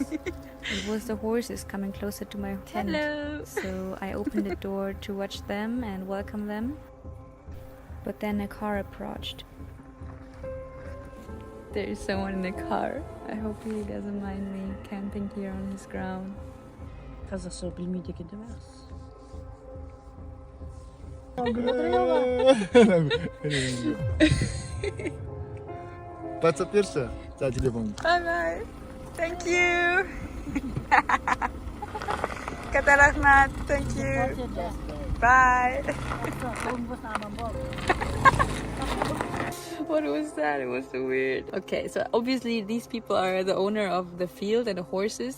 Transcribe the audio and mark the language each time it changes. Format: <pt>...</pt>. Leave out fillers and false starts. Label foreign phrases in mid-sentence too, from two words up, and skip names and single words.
<en>It was the horses coming closer to my tent. Hello. So I opened the door to watch them and welcome them. But then a car approached. There is someone in the car. I hope he doesn't mind me camping here on his ground.</en> <kk>Қазақша білмейді екен де емес. WhatsApp берші, жаңа телефон.</kk> <en>Bye bye. Thank you.</en> <kk>Қатты рахмет.</kk> <en>Thank you. Bye. What was that? It was so weird. Okay, so obviously these people are the owner of the field and the horses.</en>